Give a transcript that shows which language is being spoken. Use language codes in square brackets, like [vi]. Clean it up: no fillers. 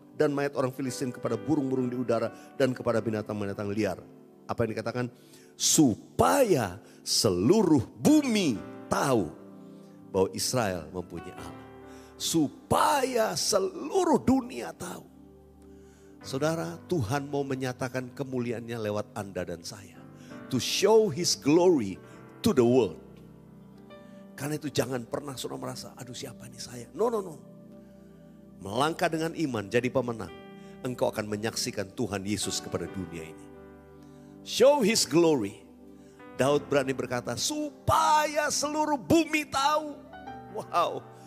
[id] dan mayat orang Filistin kepada burung-burung di udara dan kepada binatang-binatang liar. Apa yang dikatakan? Supaya seluruh bumi tahu bahwa Israel mempunyai Allah. Supaya seluruh dunia tahu. Saudara, Tuhan mau menyatakan kemuliaannya lewat Anda dan saya. [en] To show His glory to the world. [id] Karena itu jangan pernah saudara merasa, aduh siapa ini saya. No. Melangkah dengan iman jadi pemenang. Engkau akan menyaksikan Tuhan Yesus kepada dunia ini. [en] Show His glory. [id] Daud berani berkata, supaya seluruh bumi tahu. Wow.